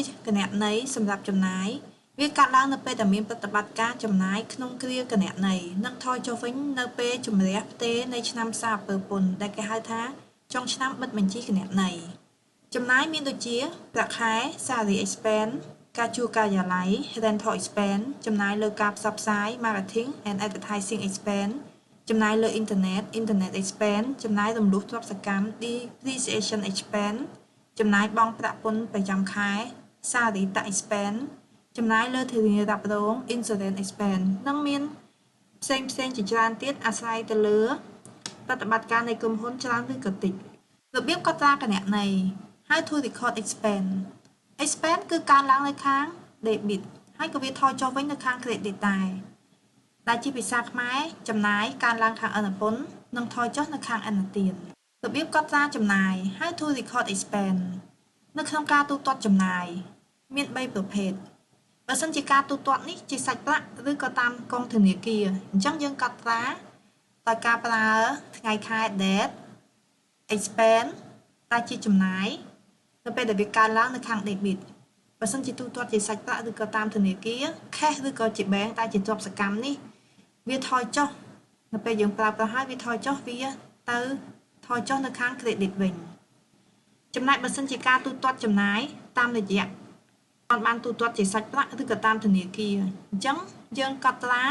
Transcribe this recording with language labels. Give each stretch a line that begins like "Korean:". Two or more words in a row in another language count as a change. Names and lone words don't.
Khmer: គណនេយ្យសម្រាប់ចំណាយវាកាត់ឡើងនៅពេលដែលមានប្រតិបត្តិការចំណាយក្នុងគ្រាគណនេយ្យនិងថយចុះវិញនៅពេលជំរះផ្ទេរនៃឆ្នាំសារពើពន្ធដែលគេហៅថាចុងឆ្នាំបិទបញ្ជីគណនេយ្យចំណាយមានដូចជាប្រា ក់ខែ
English: salary expense
Khmer: ការជួលការិយាល័យ
English: rental expense
Khmer: ចំណាយលើការផ្សព្វផ្សាយ
English: marketing and advertising expense
Khmer: ចំណាយលើ
English: internet expense
Khmer: ចំណាយរំលោះទ្រព្យសកម្ម
English: depreciation expense
Khmer: ចំណាយបង់ប្រាក់ពន្ធប្រចាំខែ
English: salary tax
Khmer: expense ចំណាយលើធានារ៉ាប់រង
English: insurance expense
Khmer: និងមានផ្សេងជាច្រើនទៀតអាស្រ័យទៅលើប្រតិបត្តិការនៃក្រុមហ៊ុនច្រើនឬ ក៏តិចរបៀបកត់ត្រាគណនេយ្យ
English: How to record expense
Khmer: គឺកើនឡើងនៅខាង debit ហើយក៏វាថយចុះវិញនៅខាង credit ដែលជាភាសាខ្មែរចំណាយកើនឡើងខាងឥណពន្ធនិងថយចុះនៅខាងឥណទានរបៀបកត់ត្រាចំណាយ
English: How to record expense
Khmer: នៅក្នុងការទូទាត់ចំណាយមាន3ប្រភេទបើសិនជាការទូទាត់នេះជាសាច់ប្រាក់ឬក៏តាមកងធនាគារអញ្ចឹងយើងកត់ត្រាដោយការប្រើថ្ងៃខែ date expense ដែលជាចំណាយនៅពេលដែលវាកើនឡើងនៅខាង debit បើសិនជាទូទាត់ជាសាច់ប្រាក់ឬក៏តាមធនាគារ cash ឬក៏ជា bank ដែលជាទ្រព្យសកម្មនេះវាថយចុះនៅពេលយើងប្រើប្រាស់ហើយវាថយចុះវាទៅថយចុះនៅខាង credit វិញចំណែកបើសិនជាការទូទាត់ចំណាយតាមរយៈបានទូទាត់ជាសាច់ប្រាក់ឬក៏តាមធនាគារអញ្ចឹងយើងកត់ត្រា